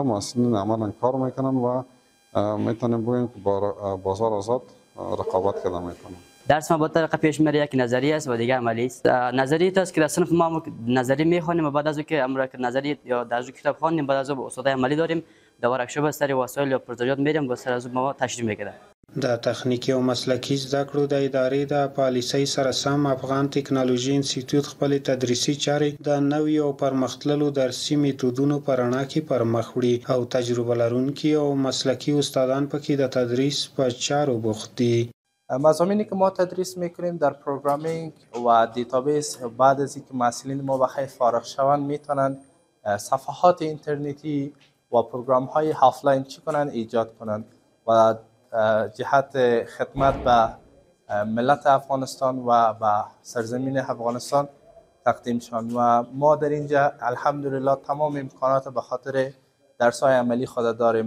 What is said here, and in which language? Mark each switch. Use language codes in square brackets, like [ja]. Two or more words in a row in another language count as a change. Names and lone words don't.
[fa] محصلین عملا کار میکنن و میتونیم بگوییم که با بازار آزاد رقابت کرده میکنن. درس ما با طریقه پیش میره، یک نظری است و دیگه عملی است. نظری است که در صنف ما نظری میخوانیم و بعد از که امر نظری یا در کتاب خوانیم بعد از استاد عملی داریم، در ورکشاپ سر وسایل یا پروژه‌جات میریم و سر از ما تشریح میکنه. [ps] د تخنیکی او مسلکی زده کړو د ادارې د پالیسۍ سره سم افغان ټکنالوژي انسټیټیوټ خپل تدریسي چارې د نوي او پرمختللو درسي میتودونو په رڼا کې پر مخ وړي او تجربه لرونکي او مسلکی استادان پکې د تدریس په چارو بوخت دي. [fa] مضامینی که ما تدریس میکنیم در پروگرامینگ و دیتابیس، بعد از اینکه محصلین ما بخیر فارغ شوند میتونن صفحات اینترنتی و پروگرام های آفلاین چی کنن ایجاد کنن و جهت خدمت به ملت افغانستان و به سرزمین افغانستان تقدیم شوند و ما در اینجا الحمدلله تمام امکانات به خاطر درس های عملی خود داریم.